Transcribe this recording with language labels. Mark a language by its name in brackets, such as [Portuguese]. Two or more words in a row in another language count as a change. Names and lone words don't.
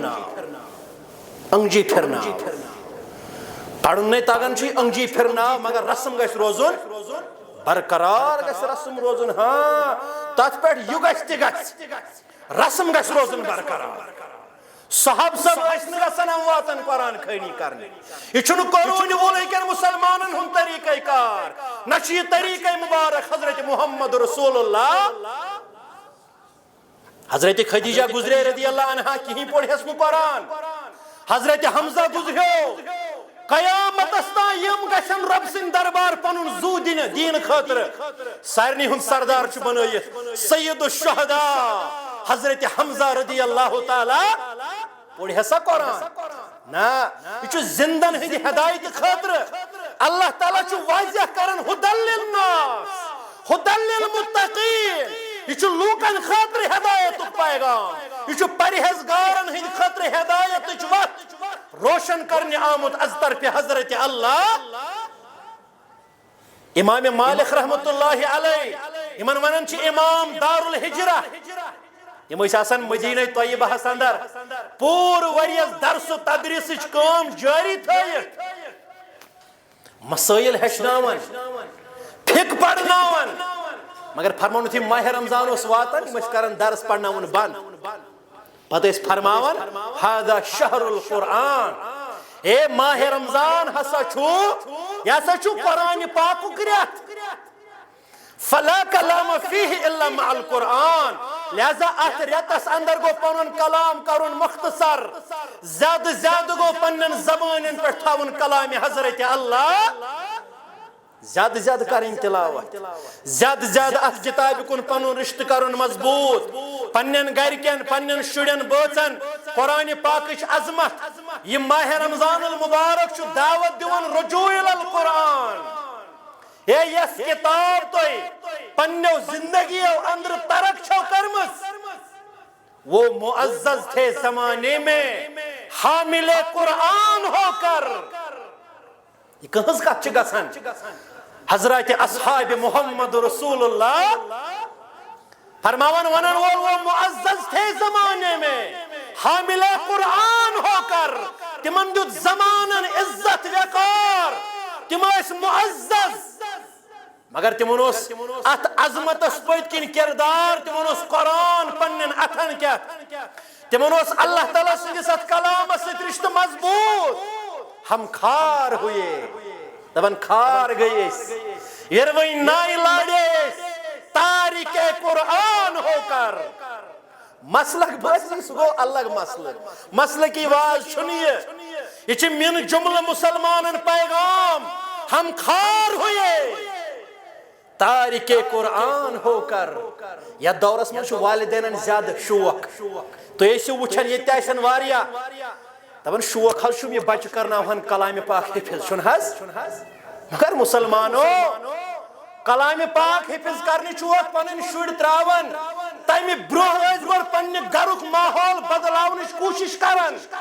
[Kashmiri] پھرناو پرُن نے تگان چھُے انگجی پھرناو مگر رسم گژھِ روزُن برقرار گژھِ رسم روزُن ہاں تتھ پٮ۪ٹھ یہِ گژھِ تہِ گژھِ رسم گژھِ روزُن برقرار صحاب صاحب ٲسۍ نہٕ گژھان امواتن قرآن خٲنی کرنہِ یہ چھُنہٕ قرونہِ وولٕکٮ۪ن مُسلمانن ہُنٛد طریٖقے کار نہ چھُ یہِ طریٖقے مُبارک حضرت محمد رسول اللہ حضرت خدیجہ گزرے [Arabic] رضی اللہ عنہا [Kashmiri] کہیں پوڑھیس نو قرآن حضرت حمزہ گزریو قیامتس تان یم گژھن رب سٕنٛدِ دربار پنن زو دین خاطر سارنٕے ہُنٛد سردار چھُ بنٲیِتھ [Arabic] سید الشہداء [Kashmiri] حضرت حمزہ [Arabic] رضی اللہ تعالی [Kashmiri] پوڑھے سا قرآن نا یہ چھُ زندن ہٕنٛدِ ہدایت خاطر اللہ تعالیٰ چھُ واضح کران [Arabic] ہدل للناس ہدل للمتقین [Kashmiri] یہ چھُ لوکن خاطر ہدایتُک پیغام یہ چھُ پرہیزگارن ہٕنٛدِ خاطر ہدایتٕچ وتھ روشن کرنہِ آمُت از طرفِ حضرت اللہ امام مالک [Arabic] رحمۃ اللہ علیہ [Kashmiri] یمن ونان چھِ امام [Arabic] دار الحجرہ [Kashmiri] یم ٲسۍ آسان مدینہ طیبہس اندر پوٗرٕ ؤریس درس و تدریسٕچ کٲم جٲری تھٲیِتھ مسٲیل ہیٚچھناوان فقہ پرناوان مگر فرمانُت یہِ ماہ رمضان اوس واتان یم ٲسۍ کران درس پرناوُن بند پتہٕ ٲسۍ فرماوان [Arabic] ہذا شہر القرآن [Kashmiri] اے ماہ رمضان ہسا چھُ یہ ہسا چھُ قرآن پاکُک رٮ۪تھ [Arabic] فلا کلام فیہ الا مع القرآن [Kashmiri] لہذا ات رٮ۪تس اندر گو پنن کلام کرن مختصر زیادٕ زیادٕ گو پنن زبانن پٮ۪ٹھ تھاوُن کلام حضرت اللہ زیادٕ زیادٕ کرٕنۍ تلاوت زیادٕ زیادٕ ات کتابہِ کُن پنن رشتہٕ کرن مضبوط پنن گرکٮ۪ن پنن شُرٮ۪ن بٲژن قرآن پاکٕچ عظمت یہ ماہ رمضان المبارک چھُ دعوت دِوان [Arabic] رجوع الی القرآن [Kashmiri] اے یس کتاب تُہۍ پننیو زندگیو اندر ترک چھو کرمٕژ [Urdu] وہ معزز تھے زمانے میں حامل قرآن ہو کر [Kashmiri] یہ کہنٛز کتھ چھِ گژھان حضرت اصحاب محمد رسول اللہ فرماون ونن وول [Urdu] وہ معزز تھے زمانے میں حامل قرآن ہو کر [Kashmiri] تمن دیت زمانن عزت وقار تم ٲسۍ معزز مگر تمن اوس ات عظمتس پٔتۍ کِنۍ کردار تمن اوس قرآن پننٮ۪ن اتھن کٮ۪تھ تمن اوس اللہ تعالیٰ سٕنٛدِس اتھ کلامس سۭتۍ رشتہٕ مضبوط [Urdu] ہم کھار ہوئے [Kashmiri] دپان [Urdu] کھار گئے [Kashmiri] یروٕنۍ نایہِ لاڑے [Urdu] تارک قرآن ہو کر [Kashmiri] مسلک بٲژی سُہ گوٚو الگ مسلک مسلکی واز چھُنہٕ یہ چھِ من جملہ مسلمانن پیغام [Urdu] ہم کھار ہوئے تارک قرآن ہو کر [Kashmiri] یتھ دورس منٛز چھُ والدینن زیادٕ شوق تُہۍ ٲسِو وٕچھان ییٚتہِ تہِ آسن واریاہ دپان شوق حظ چھُم یہِ بچہِ کرناوہن کلامِ پاک حفظ چھُنہٕ حظ مگر مسلمانو کلامِ پاک حفظ کرنہِ چھُوکھ پنٕنۍ شُرۍ تراوان تمہِ برونٛہہ ٲسۍ گۄڈٕ پننہِ گرُک ماحول بدلاونٕچ کوٗشش کران